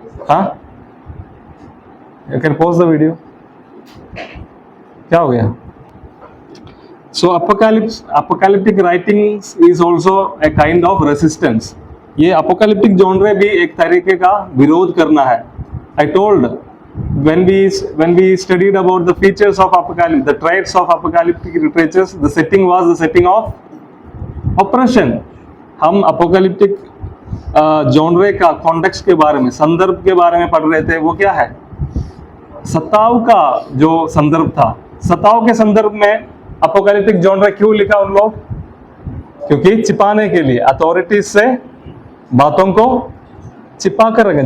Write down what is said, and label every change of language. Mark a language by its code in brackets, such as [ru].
[en] हाँ, you can pause the video. [hi] क्या हो गया? [en] So apocalyptic writings is also a kind of resistance. [hi] ये अपोकैलिप्टिक जॉनरे भी एक तरीके का विरोध करना है. [en] I told when we studied about the features of apocalypse, the traits of apocalyptic literatures, the setting was the setting of oppression. [hi] हम apocalyptic genre का कॉन्टेक्स्ट के बारे में, संदर्भ के बारे में पढ़ रहे थे. वो क्या है? सताव का जो संदर्भ था, सताव के संदर्भ में अपोकैलिप्टिक जॉनर क्यों लिखा उन लोग? क्योंकि छिपाने के लिए, अथॉरिटीज से बातों को छिपा कर रखें।